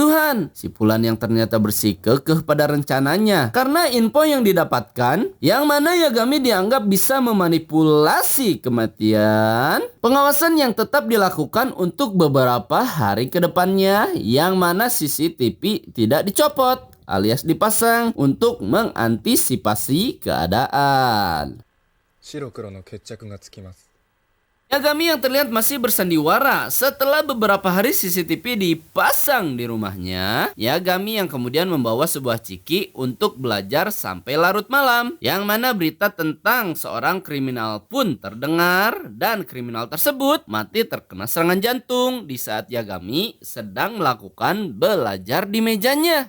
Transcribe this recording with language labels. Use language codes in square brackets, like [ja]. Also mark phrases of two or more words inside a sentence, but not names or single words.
[id] Si Fulan yang ternyata bersikukuh pada rencananya karena info yang didapatkan, yang mana Yagami dianggap bisa memanipulasi kematian. Pengawasan yang tetap dilakukan untuk beberapa hari ke depannya, yang mana CCTV tidak dicopot alias dipasang untuk mengantisipasi keadaan. [ja] 白黒の決着がつきます。 [id] Yagami yang terlihat masih bersandiwara setelah beberapa hari CCTV dipasang di rumahnya. Yagami yang kemudian membawa sebuah ciki untuk belajar sampai larut malam. Yang mana berita tentang seorang kriminal pun terdengar. Dan kriminal tersebut mati terkena serangan jantung di saat Yagami sedang melakukan belajar di mejanya.